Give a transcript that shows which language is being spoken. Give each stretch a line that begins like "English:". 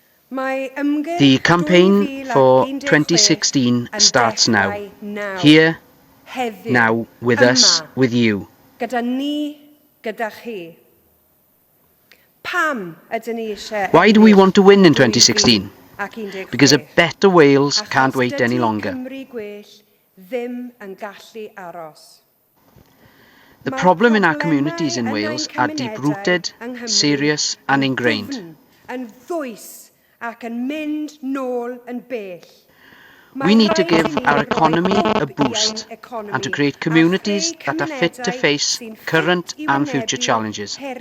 English: The campaign for 2016 starts now, here
Welsh: heddiw,
English: now with us, with you.
Welsh: gyda ni, gyda chi. Pam ydyn ni eisiau
English: Why do we want to win in 2016? 2016? Because a better Wales can't wait any longer.
Welsh: Cymru gwell ddim yn gallu aros.
English: The problem in our communities in Wales are deep-rooted, serious and ingrained.
Welsh: Yn ddwys ac yn mynd nôl yn bell.
English: We need to give our economy a boost and to create communities that are fit to face current and future challenges.